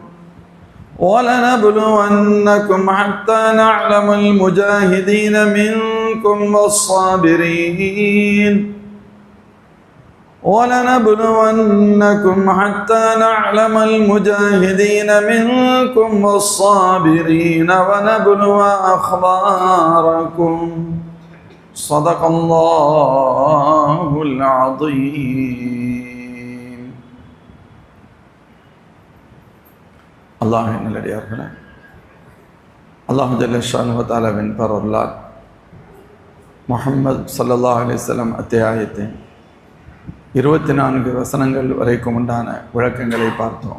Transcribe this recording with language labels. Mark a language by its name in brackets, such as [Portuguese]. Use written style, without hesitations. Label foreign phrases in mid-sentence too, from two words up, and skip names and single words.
[Arabic] ولنبلونكم حتى نعلم المجاهدين منكم والصابرين ونبلو أخباركم صدق الله العظيم. [Tamil] அல்லாஹ்வின் நல்லடியார்களே, அல்லாஹ் [Arabic] جل شأنه [Tamil] தஆலாவின் பரவலால் முஹம்மது [Arabic] صلى الله عليه وسلم [Tamil] அத்தியாயத்தின் 24 வசனங்கள் வரைக்கும் உண்டான விளக்கங்களை பார்த்தோம்.